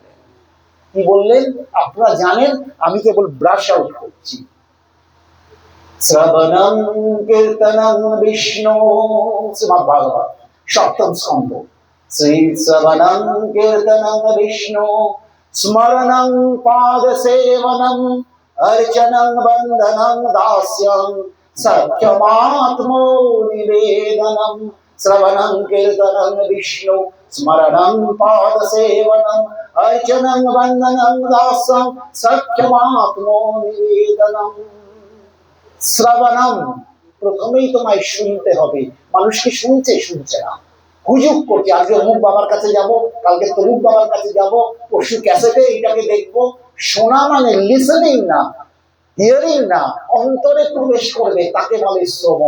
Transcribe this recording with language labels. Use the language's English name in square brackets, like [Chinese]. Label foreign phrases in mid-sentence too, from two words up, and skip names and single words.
[Bangla] কি বললেন আপনারা জানেন, আমি কেবল [English] brush out [Bangla] করছি। [Sanskrit] শ্রবণং কীর্তনং বিষ্ণু, [Bangla] শ্রীমদ্ ভাগবত 7ম স্কন্ধ। [Sanskrit] শ্রী শ্রবণং কীর্তনং বিষ্ণু স্মরণং পাদ সেবনং अर्चनं वन्दनं दास्यं सख्यमात्मो निवेदनं श्रवणं कीर्तनं विष्णु स्मरणं पादसेवनं अर्चनं वन्दनं दास्यं सख्यमात्मो निवेदनं। [Bangla] শ্রবণম, প্রথমেই তোমায় শুনতে হবে। মানুষ কি শুনছে না, হুজুক করছে, আজকে অমুক বাবার কাছে যাব, কালকে তমুক বাবার কাছে যাব, পরশু ক্যাসেটে এইটাকে দেখবো। শোনা মানে লিসেনিং না, হিয়ারিং না, অন্তরে প্রবেশ করবে, তাকে বলে শ্রবণ।